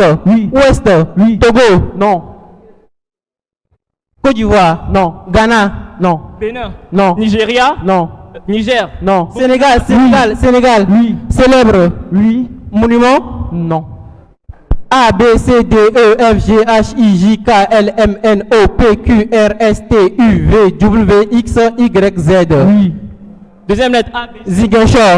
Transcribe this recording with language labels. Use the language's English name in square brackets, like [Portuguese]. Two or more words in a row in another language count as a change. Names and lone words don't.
[French] Oui. Ouest. Oui. Togo. Non. Côte d'Ivoire. Non. Ghana. Non. Bénin. Non. Nigeria. Non. Niger. Non. Sénégal. Sénégal. Sénégal. Oui. Célèbre. Oui. Monument. Non. A, B, C, D, E, F, G, H, I, J, K, L, M, N, O, P, Q, R, S, T, U, V, W, X, Y, Z. Oui. Deuxième lettre A, B, C. Ziguinchor.